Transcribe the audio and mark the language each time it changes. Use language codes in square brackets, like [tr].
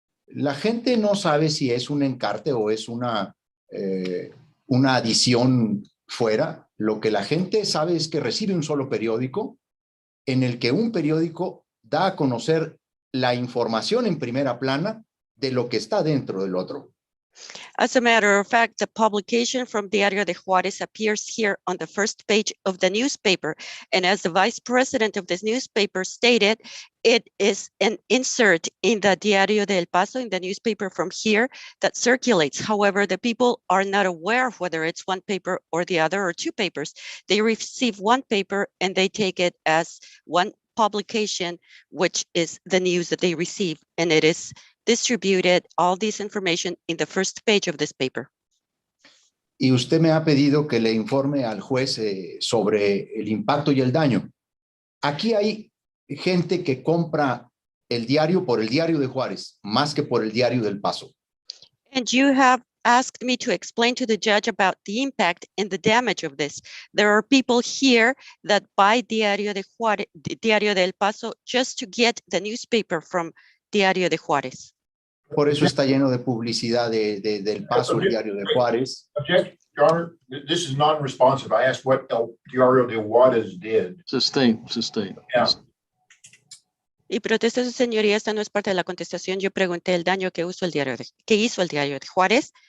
[es] La gente no sabe si es un encarte o es una adición fuera. Lo que la gente sabe es que recibe un solo periódico en el que un periódico da a conocer la información en primera plana de lo que está dentro del otro. [en] As a matter of fact, the publication from Diario de Juárez appears here on the first page of the newspaper. And as the vice president of this newspaper stated, it is an insert in the Diario del Paso, in the newspaper from here, that circulates. However, the people are not aware of whether it's one paper or the other or two papers. They receive one paper and they take it as one publication, which is the news that they receive. And it is distributed, all this information, in the first page of this paper. [es] Y usted me ha pedido que le informe al juez sobre el impacto y el daño. Aquí hay gente que compra el diario por el Diario de Juárez, más que por el Diario del Paso. [en] And you have asked me to explain to the judge about the impact and the damage of this. There are people here that buy Diario de Juárez, Diario del Paso, just to get the newspaper from Diario de Juárez. [es] Por eso está lleno de publicidad del Paso, el Diario de Juárez. [en] Object, Your Honor, this is non-responsive. I asked what El Diario de Juárez did. Sustain. Yeah. [es] Y protesta su señoría, esta no es parte de la contestación. Yo pregunté el daño que hizo el Diario de Juárez.